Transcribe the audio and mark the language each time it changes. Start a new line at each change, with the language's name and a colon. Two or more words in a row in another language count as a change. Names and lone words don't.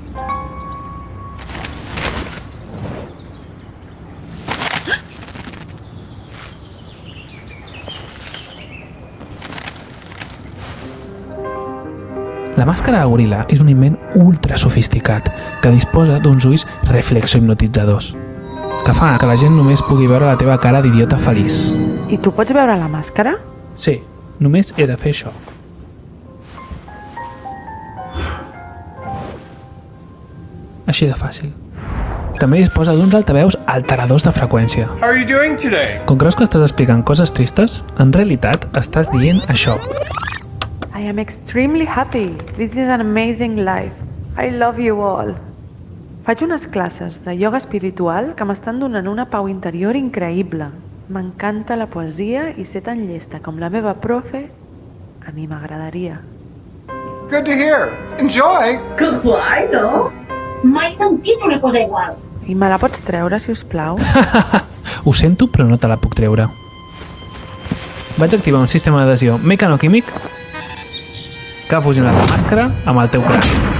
Catalan: La màscara de goril·la és un invent ultra sofisticat que disposa d'uns ulls reflexo-hipnotitzadors, que fa que la gent només pugui veure la teva cara d'idiota feliç. I tu pots veure la màscara? Sí, només he de fer això. Així de fàcil. també disposa d'uns altaveus alteradors de freqüència.
English: How are you doing today?
Catalan: Com creus que estàs explicant coses tristes, en realitat estàs dient això.
English: I am extremely happy. This is an amazing life. I love you all.
Catalan: Faig unes classes de ioga espiritual que m'estan donant una pau interior increïble. M'encanta la poesia i ser tan llesta com la meva profe, a mi m'agradaria.
English: Good to hear. Enjoy.
Catalan: Que guai, no? Mai he sentit una cosa igual. I me la pots treure, si us plau? Ho sento, però no te la puc treure. Vaig activar un sistema d'adhesió mecanoquímic que ha fusionat la màscara amb el teu crani.